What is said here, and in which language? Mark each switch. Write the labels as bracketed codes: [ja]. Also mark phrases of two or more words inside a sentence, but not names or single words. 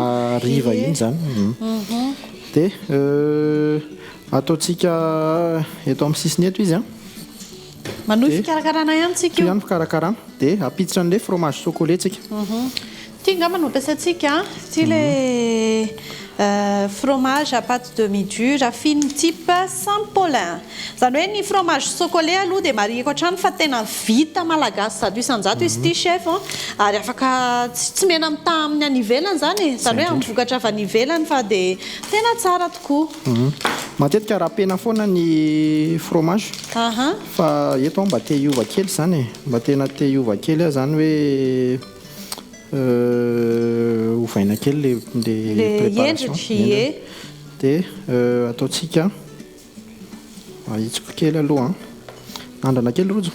[mg] mariva iny zany dia ataontsika eto amin'ny sisiny eto izy manohy fikarakarana ihany tsika io ihany fikarakarana dia apiditra an'ilay [fr] fromage chocolat [mg] tsika tia ngamba no ampiasaintsika ty [fr] le fromage à pâte demi-dure fine type Saint-Paulin. [mg] Zany hoe ny [fr] fromage chocolé [mg] aloha dia marihako hatrany fa tena vita malagasy sady isan-jato izy ity chef ary afaka tsy mena amitaha amin'ny any ivelany zany zany hoe amivokatra avy any ivelany fa dia tena tsara tokoa. Matetika rapena foana ny fromage fa eto mba te hiova kely zany mba tena te hiova kely zany hoe ovaina kely le préparation dia ataontsika ahitsiko kely aloha andrana kely rojo